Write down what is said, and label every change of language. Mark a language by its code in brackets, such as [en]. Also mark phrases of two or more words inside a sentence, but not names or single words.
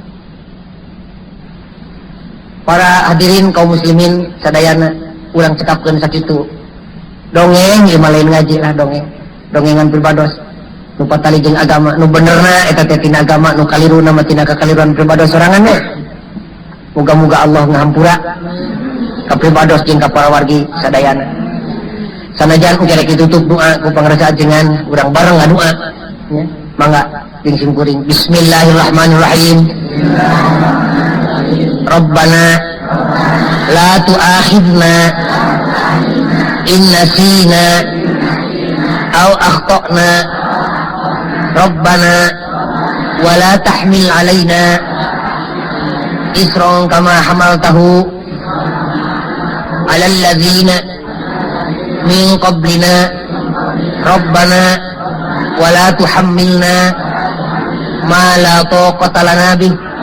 [su] Para hadirin kaum muslimin sadayana urang cekapkeun sakitu dongeng ieu mah lain ngaji lah dongengan pribados nu patali jeung agama nu benerna eta teh tina agama nu kaliruna mah tina kakaliruan pribados sorangan we muga-muga Allah ngahampura ka pribados jeung ka para wargi sadayana sanajan engke ditutup doa ku pangrasa ajengan urang bareng ngadoa nya mangga jeung sim kuring bismillahirrahmanirrahim [ar] ربنا لا تؤاخذنا إن نسينا أو أخطأنا ربنا ولا تحمل علينا إصرا كما حملته على الذين من قبلنا ربنا ولا تحملنا ما لا طاقة لنا به